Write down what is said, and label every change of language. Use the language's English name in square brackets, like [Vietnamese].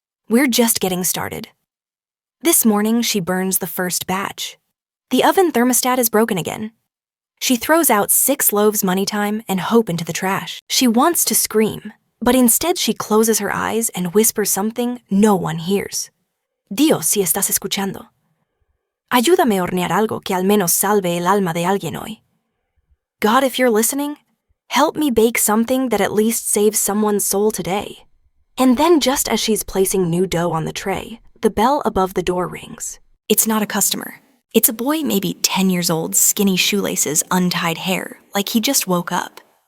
[English] We're just getting started. This morning, she burns the first batch. The oven thermostat is broken again. She throws out 6 loaves money time and hope into the trash. She wants to scream, but instead she closes her eyes and whispers something no one hears. [Spanish] Dios, si estás escuchando. Ayúdame a hornear algo que al menos salve el alma de alguien hoy. [English] God, if you're listening, help me bake something that at least saves someone's soul today. And then just as she's placing new dough on the tray, the bell above the door rings. It's not a customer. It's a boy maybe 10 years old, skinny shoelaces, untied hair, like he just woke up.